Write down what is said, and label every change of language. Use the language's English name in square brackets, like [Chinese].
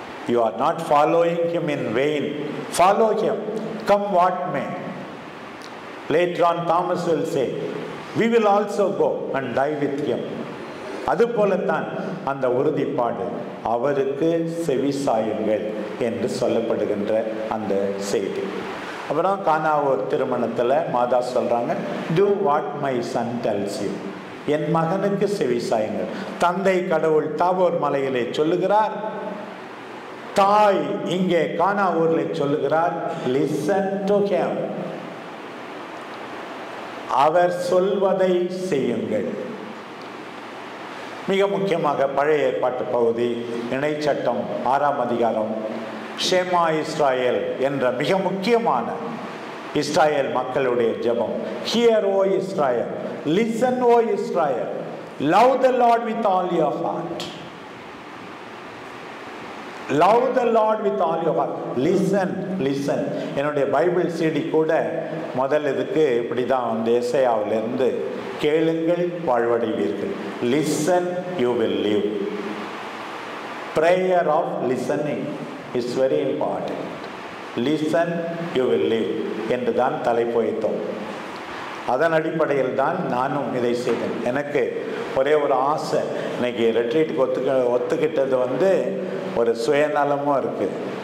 [English] You are not following him in vain. Follow him, come what may. Later on Thomas will say, we will also go and die with him. [Tamil] அதுபோலத்தான் அந்த உறுதிப்பாடு, அவருக்கு செவி சாயுங்கள் என்று சொல்லப்படுகின்ற அந்த செய்தி. அப்புறம் கானாவூர் திருமணத்தில் மாதா சொல்றாங்க, [English] do what my son tells you. [Tamil] என் மகனுக்கு செவி சாயுங்கள். தந்தை கடவுள் தாபோர் மலையிலே சொல்லுகிறார், தாய் இங்கே கானாவூரில் சொல்லுகிறார், [English] listen to him, [Tamil] அவர் சொல்வதை செய்யுங்கள். மிக முக்கியமாக பழைய ஏற்பாட்டு பகுதி, இணைச்சட்டம் 6ஆம் அதிகாரம், ஷேமா இஸ்ராயேல் என்ற மிக முக்கியமான இஸ்ராயேல் மக்களுடைய ஜெபம். [English] Hear O Israel, listen O Israel, love the Lord with all your heart. Love the Lord with all your heart. Listen, listen. [Tamil] என்னுடைய பைபிள் சிடி கூட முதல் இதுக்கு இப்படி தான் வந்து எசையாவிலிருந்து, கேளுங்கள் வாழ்வடைவீர்கள், [English] Listen you will live. prayer of listening is very important. listen you will live [Tamil] என்று தான் தலைப்பு வைத்தோம். அதன் அடிப்படையில் தான் நானும் இதை செய்தேன். எனக்கு ஒரே ஒரு ஆசை, இன்னைக்கு ரெட்ரீட்டுக்கு ஒத்துக்கிட்டது வந்து ஒரு சுயநலமும் இருக்குது.